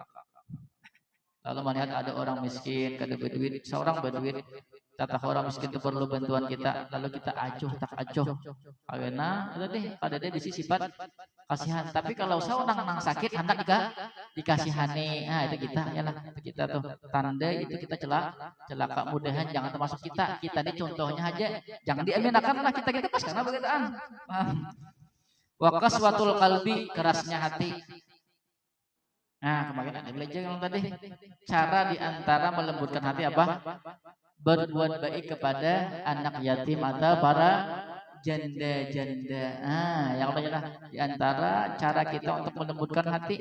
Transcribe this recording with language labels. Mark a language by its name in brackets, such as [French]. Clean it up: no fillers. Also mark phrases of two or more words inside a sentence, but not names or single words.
[Indonesian] Lalu melihat ada orang miskin kada berduit, seorang berduit, kata orang miskin itu perlu bantuan kita, lalu kita acuh karena itu deh [Banjar] kada ada bisi [Indonesian] sifat kasihan. Tapi kalau seorang nang sakit hendak dikasihani, itu kita ya lah, itu kita tuh tanda itu kita celaka. Mudahan jangan termasuk kita ini contohnya aja, jangan diaminakan lah kita pas karena begituan. [Arabic] Wa qaswatul qalbi, [Indonesian] kerasnya hati. Nah kemarin ada belajar yang tadi, cara diantara melembutkan hati apa? Berbuat baik kepada anak yatim atau para janda-janda. Yang banyak diantara cara kita untuk melembutkan hati.